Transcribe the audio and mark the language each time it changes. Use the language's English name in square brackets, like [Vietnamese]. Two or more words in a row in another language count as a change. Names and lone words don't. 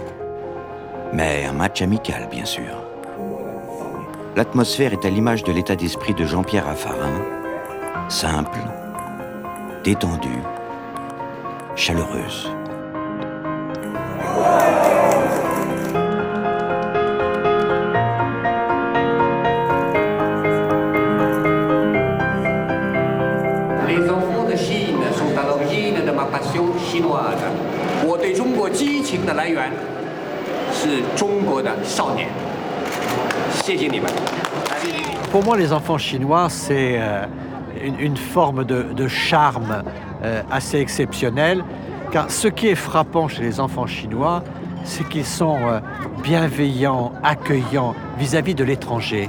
[French] Mais un match amical, bien sûr. L'atmosphère est à l'image de l'état d'esprit de Jean-Pierre Raffarin, simple, détendue, chaleureuse. Les enfants de Chine sont à l'origine de ma passion chinoise. [Chinese] 我对中国激情的来源是中国的少年。谢谢你们。 [French] Pour moi, les enfants chinois, c'est une forme de charme assez exceptionnelle. Car ce qui est frappant chez les enfants chinois, c'est qu'ils sont bienveillants, accueillants vis-à-vis de l'étranger.